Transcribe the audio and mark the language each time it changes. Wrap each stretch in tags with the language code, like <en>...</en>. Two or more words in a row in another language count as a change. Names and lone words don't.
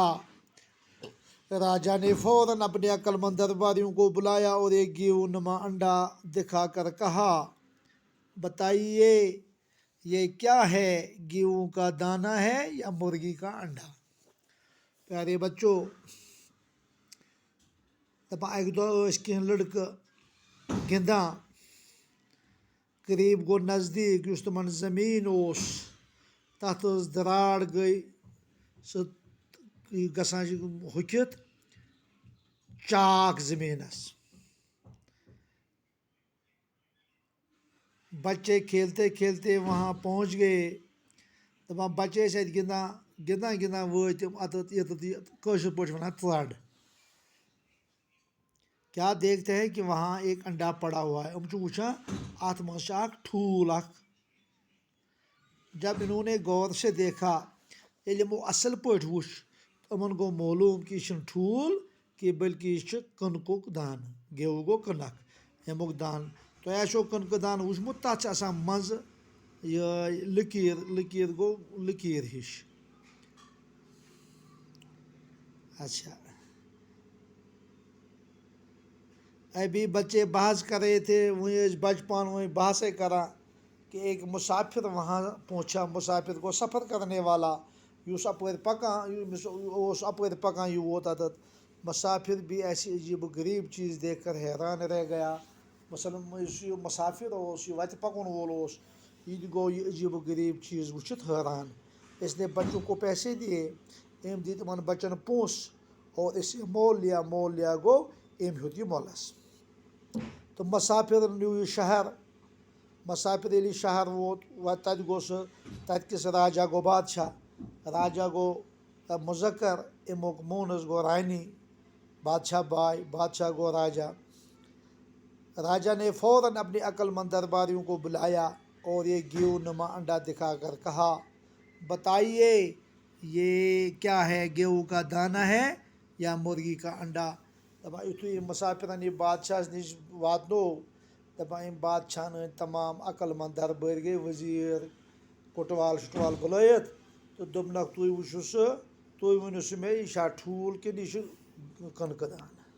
<ur>راجا نے فوراً اپنے عقل مند درباریوں کو بلایا اور ایک گیہوں نما انڈا دکھا کر کہا، بتائیے یہ کیا ہے، گیہوں کا دانہ ہے یا مرغی کا انڈا؟ پیارے بچوں،</ur> <ks>اکہ دۄہ کینٛہہ لڑکہٕ گِنٛدان۔ قریب گوٚو نزدیٖک یُس تِمن زمیٖن اوس، تتھ ٲس دراڑ گٔے سُہ گژھان چھِ ہۄکھِتھ چاک زمیٖنس۔</ks> <ur>بچے کھیلتے کھیلتے وہاں پہنچ گئے۔</ur> <ks>دپان بچے ٲسۍ اتہِ گِنٛدان گِنٛدان وٲتۍ تِم اتٮ۪تھ ییٚتٮ۪تھ کٲشِر پٲٹھۍ ونان ژَڈ۔</ks> <ur>کیا دیکھتے ہیں کہ وہاں ایک انڈا پڑا ہوا ہے۔</ur> <ks>چھِ وٕچھان اتھ منٛز چھُ اکھ ٹھوٗل اکھ۔</ks> <ur>جب انہوں نے غور سے دیکھا،</ur> <ks>ییٚلہِ یِمو اصل پٲٹھۍ وٕچھ، یِمن گوٚو معلوٗم کہ یہِ چھُنہٕ ٹھوٗل کینٛہہ بلکہ یہِ چھُ کٕنکُک دانہٕ۔ گیہوٗ گوٚو کٕنک، امیُک دانہٕ۔ تۄہہِ آسیو کٕنکہٕ دانہٕ وٕچھمُت، تتھ چھِ آسان منٛزٕ یہِ لٔکیٖر گوٚو لٔکیٖر ہِش۔</ks> <ur>اچھا، ابھی بچے بحث کر رہے تھے، وہیں</ur> <ks>ٲسۍ بچہٕ پانہٕ ؤنۍ بحثے کران</ks> <ur>کہ ایک مسافر وہاں پہنچا۔ مسافر گوٚو سفر کرنے والا،</ur> <ks>یُس اپٲرۍ پکان اوس اپٲرۍ پکان یہِ ووت اتٮ۪تھ۔</ks> <ur>مسافر بھی ایسی عجیب و غریب چیز دیکھ کر حیران رہ گیا۔</ur> <ks>مثلاً یُس یہِ مسافر اوس، یہِ وتہِ پکن وول اوس، یہِ تہِ گوٚو یہِ عجیب و غریب چیز وٕچھِتھ حٲران۔</ks> <ur>اس نے بچوں کو پیسے دیے،</ur> <ks>أمۍ دِتۍ یِمن بچن پونٛسہٕ</ks> <ur>اور اسے مول لیا</ur> <ks>گوٚو أمۍ ہیوٚت یہِ مۄلس۔ تہٕ مسافر نیوٗ یہِ شہر۔ مسافر ییٚلہِ یہِ شہر ووت، تتہِ گوٚو سُہ، تتہِ کِس راجا گوٚو بادشاہ۔ راجا گوٚو مُذکر، امیُک مونس گوٚو رانی، بادشاہ باے، بادشاہ گوٚو راجا۔</ks> <ur>راجا نے فوراً اپنے عقل مند درباریوں کو بلایا اور ایک گیہوں نما انڈا دکھا کر کہا، بتائیے یہ کیا ہے، گیہوں کا دانہ ہے یا مرغی کا انڈا؟</ur> <ks>دپان یُتھُے یہِ مسافرن یہِ بادشاہس نِش واتنوو، دپان أمۍ بادشاہن أنۍ تمام عقل مند دربٲرۍ گٔے، وزیٖر کوٹوال شُٹوال بُلٲیِتھ تہٕ دوٚپنکھ تُہۍ وٕچھِو سُہ، تُہۍ ؤنِو سُہ مےٚ، یہِ چھا ٹھوٗل کِنہٕ یہِ چھُ کٕنکہٕ دانہٕ؟</ks>